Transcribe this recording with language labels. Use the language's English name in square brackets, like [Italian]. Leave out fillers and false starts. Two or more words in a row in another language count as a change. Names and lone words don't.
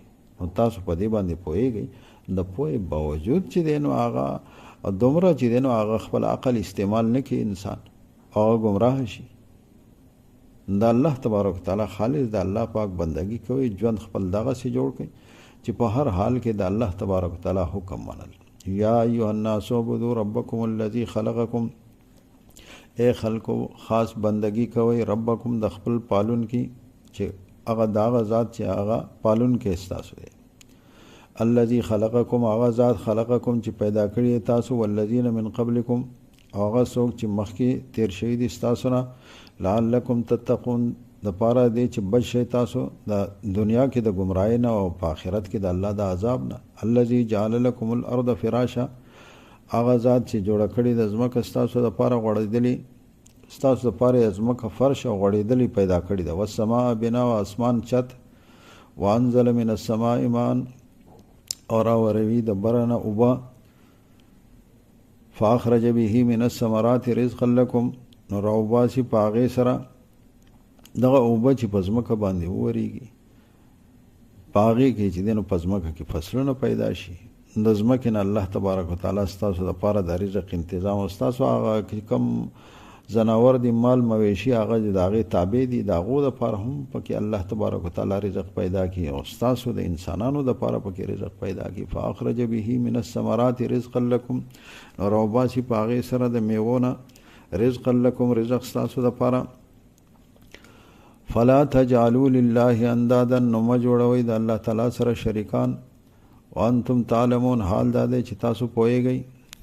[Pashto] نو تاسو په دې باندې پوهیږئ، د پوهې باوجود چې دی نو هغه دومره چې دی نو هغه خپل عقل استعمال نه کړي انسان او ګمراه شي. د الله تبارک وتعالی خالص د الله پاک بندگی کوي، ژوند خپل دغسې جوړ کړئ چې په هر حال کې د الله تبارک وتعالی حکم منل. [Arabic] یا ایها الناس اعبدوا ربکم الذي خلقکم، [Pashto] اے خلکو خاص بندگی کوي ربکم د خپل پالون کی چې هغه داغه ذات چې هغه پالون کې استاسو دی. [Arabic] الذي خلقکم [Pashto] هغه ذات خلقکم چې پیدا کړی تاسو [Arabic] والذین من قبلکم [Pashto] هغه څوک چې مخکې تیر شوي دي ستاسو نه [Arabic] لعلکم تتقون [Pashto] د پاره دی چې بچ شئ تاسو د دنیا کې د ګمراهۍ نه او په آخرت کې د الله د عذاب نه. [Arabic] الذي جعل لكم الارض فراشا [Pashto] هغه ذات چې جوړه کړې د ځمکه ستاسو دپاره غوړېدلې ستاسو دپاره ځمکه فرش او غوړېدلې پیدا کړې ده. [Arabic] والسماء بنا [Pashto] او اسمان چت [Arabic] وانزل من السماء ماء [Pashto] او راوروي د بره نه اوبه [Arabic] فاخرج به من الثمرات رزقا لكم [Pashto] نو راوباسي په هغې سره دغه اوبه چې په ځمکه باندې وورېږي په هغې کې چې دی نو په ځمکه کې فصلونه پیدا شي. د ځمکې نه الله تبارک وتعالی ستاسو دپاره د رزق انتظام او ستاسو هغه کوم ځناور دي مال مویشي هغه د هغې تابع دي د هغو دپاره هم پکې الله تبارک وتعالی رزق پیدا کړي او ستاسو د انسانانو دپاره پکې رزق پیدا کړي. [Arabic] فاخرج به من الثمرات رزقا لكم [Pashto] نو راوباسي په هغې سره د میوو نه [Arabic] رزقا لكم [Pashto] رزق ستاسو دپاره. [Arabic] فلا تجعلوا لله اندادا [Pashto] نو مه جوړوئ د الله تعالی سره شریکان [Arabic] وانتم تعلمون [Pashto] حال دا دی چې تاسو پوهیږئ